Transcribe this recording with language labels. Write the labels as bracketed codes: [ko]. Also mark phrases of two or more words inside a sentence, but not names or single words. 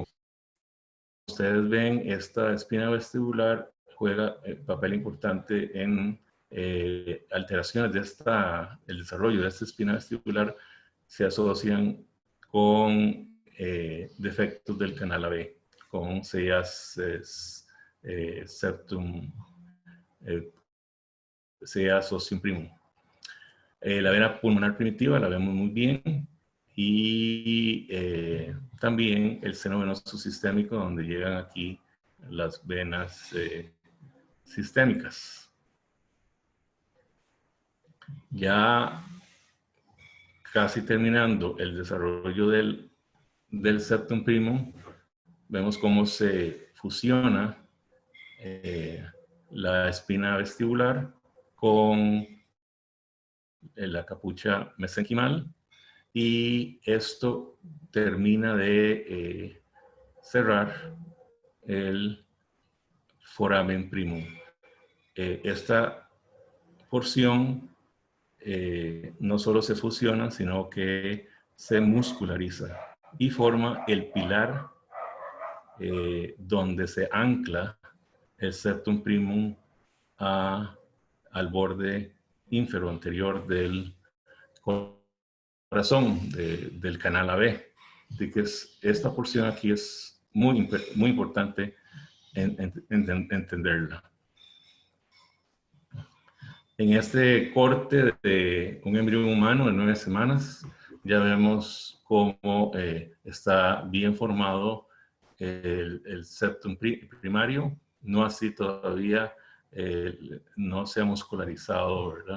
[es] Ustedes ven, esta espina vestibular juega papel importante en alteraciones de el desarrollo de esta espina vestibular se asocian con defectos del canal AB, con CEAS septum, CEAS [la] ostium primum. [es] La vena pulmonar primitiva la vemos muy bien, y también el seno venoso sistémico, donde llegan aquí las venas sistémicas. Ya casi terminando el desarrollo del [la] septum primum, [es] vemos cómo se fusiona la espina vestibular con la capucha mesenquimal, y esto termina de cerrar el [la] foramen primum. [es] Esta porción no solo se fusiona, sino que se musculariza y forma el pilar donde se ancla el [la] septum primum [es] al borde ínfero anterior del corazón del canal AB. Así que esta porción aquí es muy importante entenderla. En este corte de un embrión humano de 9 semanas, ya vemos cómo está bien formado el septum primario, no así todavía, no se ha muscularizado, ¿verdad?